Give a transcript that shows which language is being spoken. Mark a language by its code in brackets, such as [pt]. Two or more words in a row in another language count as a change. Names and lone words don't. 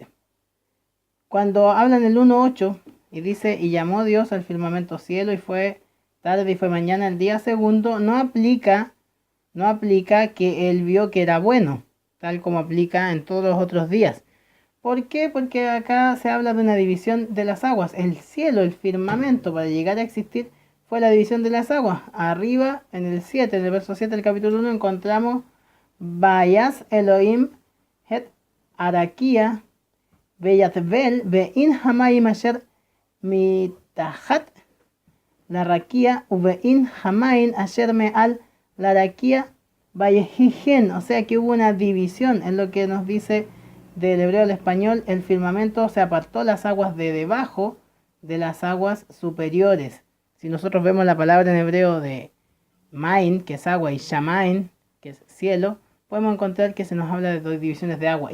[es] Cuando habla en el 1:8 y dice, y llamó Dios al firmamento cielo y fue tarde y fue mañana el día segundo, no aplica que él vio que era bueno, tal como aplica en todos los otros días. ¿Por qué? Porque acá se habla de una división de las aguas. El cielo, el firmamento, para llegar a existir, fue la división de las aguas. Arriba, en el 7, en el verso 7 del capítulo 1, encontramos [he] ויעש אלהים את הרקיע ויבדל בין המים אשר מתחת ל רקיע ובין המים אשר מעל ל רקיע ויהי כן. [es] O sea que hubo una división en lo que nos dice del hebreo al español. El firmamento se apartó las aguas de debajo de las aguas superiores. Si nosotros vemos la palabra en hebreo de Main, que es agua, y Shamain, que es cielo, podemos encontrar que se nos habla de dos divisiones de agua.